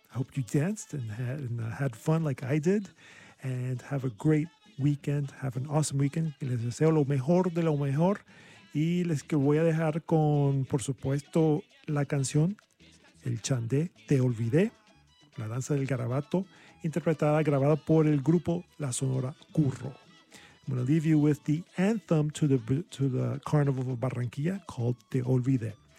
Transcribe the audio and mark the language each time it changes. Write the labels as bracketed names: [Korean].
[English] I hope you danced and had fun like I did. And have a great weekend. Have an awesome weekend. [Spanish] Y les deseo lo mejor de lo mejor. Y les que voy a dejar con, por supuesto, la canción El Chandé, Te Olvidé, La Danza del Garabato, interpretada, grabada por el grupo La Sonora Curro. [English] I'm going to leave you with the anthem to the Carnival of Barranquilla called Te Olvidé.